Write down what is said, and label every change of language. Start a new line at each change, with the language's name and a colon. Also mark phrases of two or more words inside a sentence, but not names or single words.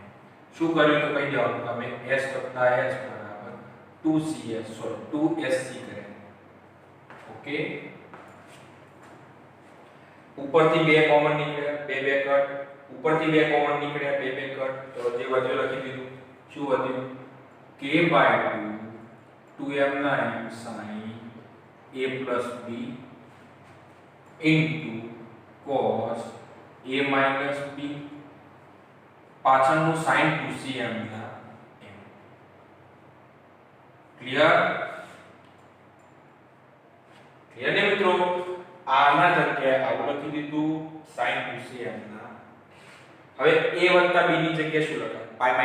Gujarati: શું કર્યું તો કહી દેવાનું તમે s + s = 2sc કરે. ઓકે? ઉપરથી 2 કોમન નીકળ્યા, 2 2 કટ. ઉપરથી 2 કોમન નીકળ્યા, 2 2 કટ. તો જે વધ્યું લખી દીધું. શું વધ્યું? k / 2 2m sin a + b cos a - b પાછળનું sin 2c m. ક્લિયર? ક્લિયર ને મિત્રો? આના જગ્યાએ આવું લખી દીધું sin 2c m. હવે a + b ની જગ્યાએ શું લખાય?